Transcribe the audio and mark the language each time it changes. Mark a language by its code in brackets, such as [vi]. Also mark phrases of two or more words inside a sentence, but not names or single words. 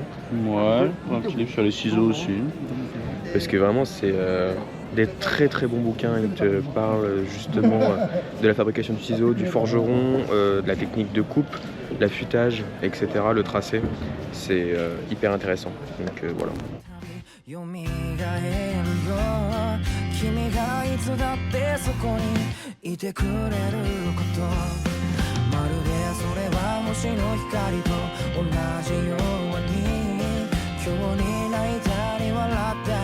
[fr] Ouais, un petit livre sur les ciseaux aussi. Parce que vraiment c'est des très très bons bouquins. Ils te parlent justement de la fabrication du ciseau, du forgeron, de la technique de coupe, l'affûtage, etc. Le tracé. C'est hyper intéressant. Donc voilà. [ja] 蘇るよ君がいつだってそこにいてくれることまるでそれは星の光と同じように今日に泣いたり笑った